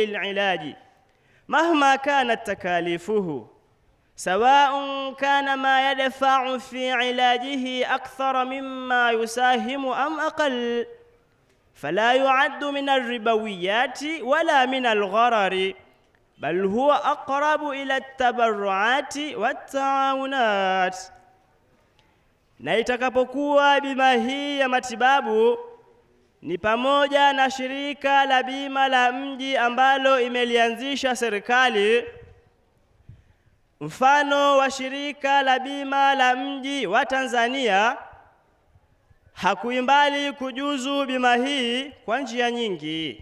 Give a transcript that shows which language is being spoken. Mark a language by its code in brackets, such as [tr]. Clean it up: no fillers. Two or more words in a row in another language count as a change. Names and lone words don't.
[ar] العلاج مهما كانت تكاليفه، سواء كان ما يدفع في علاجه أكثر مما يساهم أم أقل، فلا يعد من الربويات ولا من الغرر، بل هو أقرب إلى التبرعات والتعاونات. [sw] Na itakapokuwa bima hii ya matibabu ni pamoja na shirika la bima la mji ambalo imelianzisha serikali, mfano wa shirika la bima la mji wa Tanzania, hakuimbali kujuzu bima hii kwa njia nyingi.